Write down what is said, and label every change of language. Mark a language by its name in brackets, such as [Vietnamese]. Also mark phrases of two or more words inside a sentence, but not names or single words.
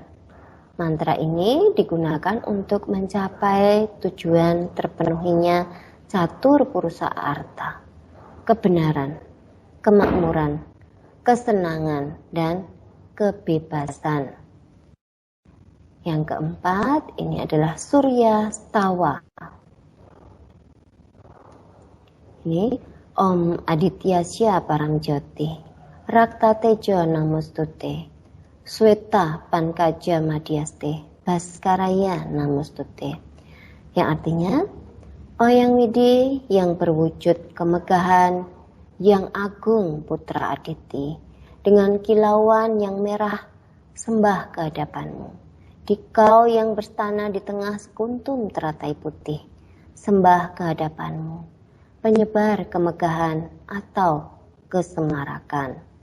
[Indonesian] Mantra ini digunakan untuk mencapai tujuan terpenuhinya [Sanskrit] catur purusa arta, [Indonesian] kebenaran, kemakmuran, kesenangan, dan kebebasan. Yang keempat, ini adalah Surya Stawa. [Sanskrit] Ini Om Adityasya Paramjyoti, Rakta Tejo Namostute, Sweta Pankaja Madhyaste, Baskaraya Namostute. [Indonesian] Yang artinya, Oh Yang Widi yang berwujud kemegahan, yang agung putra Aditi, dengan kilauan yang merah, sembah kehadapanmu. Dikau yang berstana di tengah sekuntum teratai putih, sembah kehadapanmu, penyebar kemegahan atau kesemarakan.